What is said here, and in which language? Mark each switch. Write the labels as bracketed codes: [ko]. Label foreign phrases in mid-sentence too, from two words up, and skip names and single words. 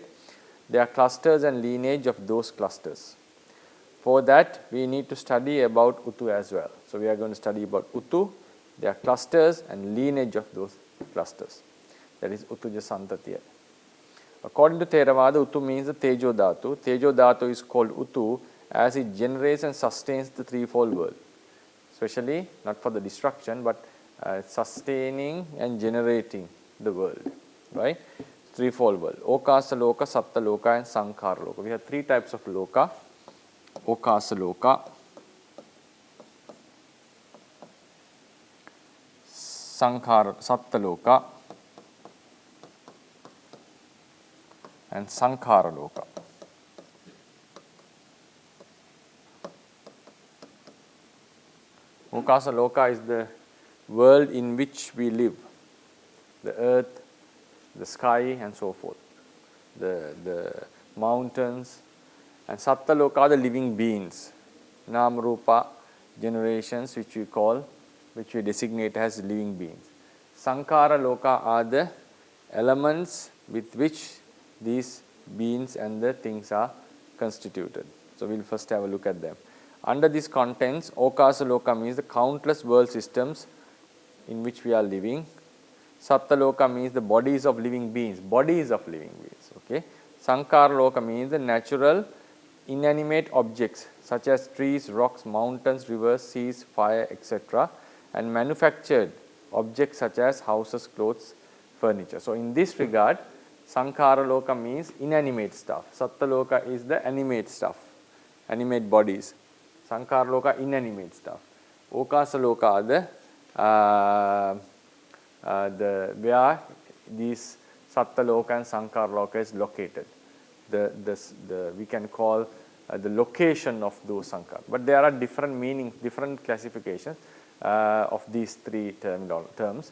[en] They are clusters and lineage of those clusters. For that we need to study about utu as well. So we are going to study about utu, their clusters and lineage of those clusters. That is [pi] utuja santatiya. [en] According to Theravada, utu means the [pi] tejo dhatu. Tejo dhatu [en] is called utu as it generates and sustains the threefold world, especially not for the destruction but sustaining and generating the world, right? Threefold world: [pi] okasa loka, satta loka, and sankhara loka. [en] We have 3 types of loka: [pi] okasa loka, satta loka, [en] and [pi] sankhara loka. Okasa loka [en] is the world in which we live, the earth, the sky and so forth, the mountains, and Sattva-loka are the living beings, [pi] Nama Rupa [en] generations which we designate as living beings. Sankhara-loka are the elements with which these beings and the things are constituted. So we will first have a look at them. Under these contents, Okasa-loka means the countless world systems in which we are living. Sattva-loka means the bodies of living beings, okay. Sankhara-loka means the natural inanimate objects such as trees, rocks, mountains, rivers, seas, fire, etc. and manufactured objects such as houses, clothes, furniture. So in this regard, Sankhara-loka means inanimate stuff. Sattva-loka is the animate stuff, animate bodies. Sankhara-loka inanimate stuff. Okasa-loka are where these Sattva-loka and Sankhara-loka is located. We can call the location of those Sankhara. But there are different meanings, different classifications of these three terms.